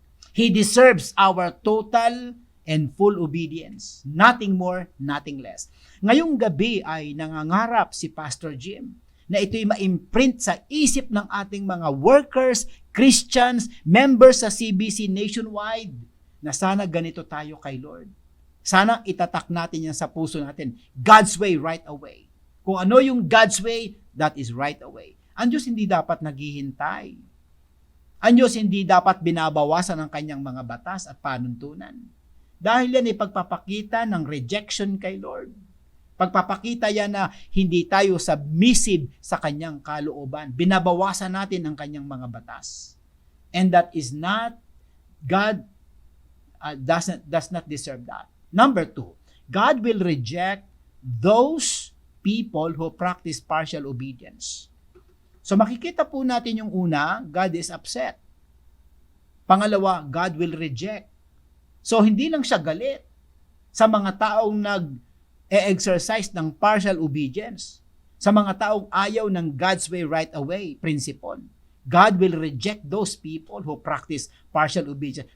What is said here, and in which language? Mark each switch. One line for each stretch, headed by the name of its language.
English: He deserves our total and full obedience. Nothing more, nothing less.
Filipino: Ngayong gabi ay nangangarap si Pastor Jim na ito'y ma-imprint sa isip ng ating mga workers, Christians, members sa CBC nationwide, na sana ganito tayo kay Lord. Sana itatak natin yan sa puso natin.
English: God's way, right away.
Filipino: Kung ano yung God's way,
English: that is right away.
Filipino: Ang Diyos hindi dapat naghihintay. Ang Diyos hindi dapat binabawasan ang kanyang mga batas at panuntunan. Dahil yan ay pagpapakita ng rejection kay Lord. Pagpapakita yan na hindi tayo submissive sa kanyang kalooban. Binabawasan natin ang kanyang mga batas.
English: And that is not, God does not deserve that. Number 2, God will reject those people who practice partial obedience.
Filipino: So makikita po natin yung una,
English: God is upset.
Filipino: Pangalawa,
English: God will reject.
Filipino: So hindi lang siya galit sa mga taong nag-exercise ng partial obedience, sa mga taong ayaw ng God's way right away principle.
English: God will reject those people who practice partial obedience.